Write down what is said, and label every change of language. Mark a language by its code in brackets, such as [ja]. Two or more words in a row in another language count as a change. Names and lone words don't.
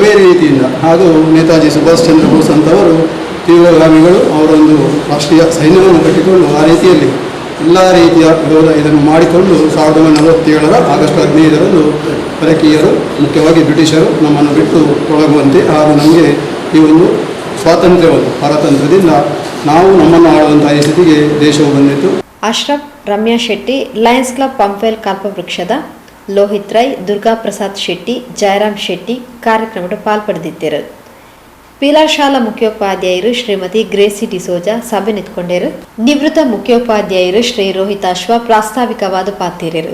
[kn] ಬೇರೆ ರೀತಿಯಿಂದ ಹಾಗೂ ನೇತಾಜಿ ಸುಭಾಷ್ ಚಂದ್ರ ಬೋಸ್ ಅಂತವರು ತೀವ್ರಗಾಮಿಗಳು, ಅವರೊಂದು ರಾಷ್ಟ್ರೀಯ ಸೈನ್ಯವನ್ನು ಕಟ್ಟಿಕೊಂಡು ಆ ರೀತಿಯಲ್ಲಿ ಎಲ್ಲ ರೀತಿಯ ಇದನ್ನು ಮಾಡಿಕೊಂಡು 1947 ಆಗಸ್ಟ್ 15ರಂದು ಪರಕೀಯರು, ಮುಖ್ಯವಾಗಿ ಬ್ರಿಟಿಷರು ನಮ್ಮನ್ನು ಬಿಟ್ಟು ತೊಳಗುವಂತೆ ಹಾಗೂ ನಮಗೆ ಈ ಒಂದು ಸ್ವಾತಂತ್ರ್ಯವನ್ನು ಪಾರತಂತ್ರ್ಯದಿಂದ ನಾವು ನಮ್ಮನ್ನು ಆಳುವಂತಹ ಈ ಸ್ಥಿತಿಗೆ ದೇಶವು ಬಂದಿತ್ತು. ಅಶ್ರಫ್, ರಮ್ಯಾ ಶೆಟ್ಟಿ, ಲಯನ್ಸ್ ಕ್ಲಬ್ ಪಂಪೆಲ್ ಕಲ್ಪವೃಕ್ಷದ ಲೋಹಿತ್ ರೈ, ದುರ್ಗಾ ಪ್ರಸಾದ್ ಶೆಟ್ಟಿ, ಜಯರಾಮ್ ಶೆಟ್ಟಿ ಕಾರ್ಯಕ್ರಮದ ಪಾಲ್ಪಡೆದಿದ್ದರು. ಪಿಲಾರ್ ಶಾಲಾ ಮುಖ್ಯೋಪಾಧ್ಯಾಯರು ಶ್ರೀಮತಿ ಗ್ರೇಸಿ ಡಿಸೋಜಾ ಸಭೆ ನಿಂತ್ಕೊಂಡರು. ನಿವೃತ್ತ ಮುಖ್ಯೋಪಾಧ್ಯಾಯರು ಶ್ರೀ ರೋಹಿತಾಶ್ವ ಪ್ರಾಸ್ತಾವಿಕವಾದ ಪಾತಿರರು.